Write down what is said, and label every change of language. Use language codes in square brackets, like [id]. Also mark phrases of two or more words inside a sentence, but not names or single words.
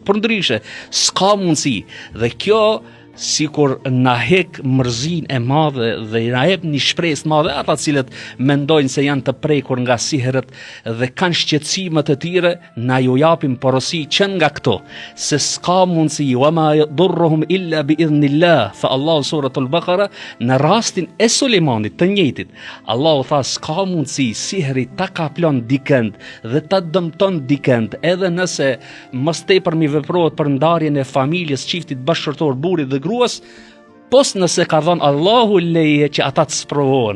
[sq] Përndryshe, s'ka mundësi. Dhe kjo sikur na hek mërzin e madhe dhe na jep një shpresë të madhe ata cilët mendojnë se janë të prekur nga sihret dhe kanë shqetësime të tjera, na ju japim porosi që nga këto se s'ka mundësi, [ar] وما يضرهم إلا بإذن الله. [sq] Fa Allahu suratul Baqara në rastin e Sulejmanit të njëjtit, Allahu tha s'ka mundësi sihri ta kaplon dikënd dhe ta dëmton dikënd, edhe nëse mos tepër mi veprohet për ndarjen e familjes, çiftit bashkëshortor, burrit dhe gruas, pos nëse ka dhënë Allahu leje që ata të sprovohen.